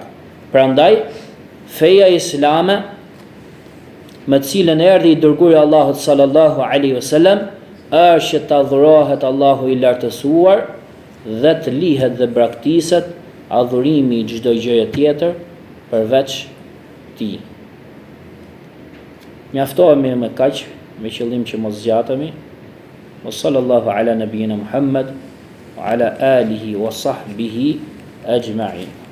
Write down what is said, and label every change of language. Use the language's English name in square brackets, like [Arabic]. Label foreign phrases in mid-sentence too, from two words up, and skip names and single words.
[Albanian] Prandaj feja islame, me të cilën erdhi i dërguari i Allahut [Arabic] صلى الله عليه وسلم, [Albanian] është që të adhurohet Allahu i lartësuar dhe të lihet dhe braktiset adhurimi i çdo gjëje tjetër përveç tij. Mjaftohemi me kaq, me qëllim që mos zgjatemi. [Arabic] وصلى الله على نبينا محمد وعلى آله وصحبه أجمعين.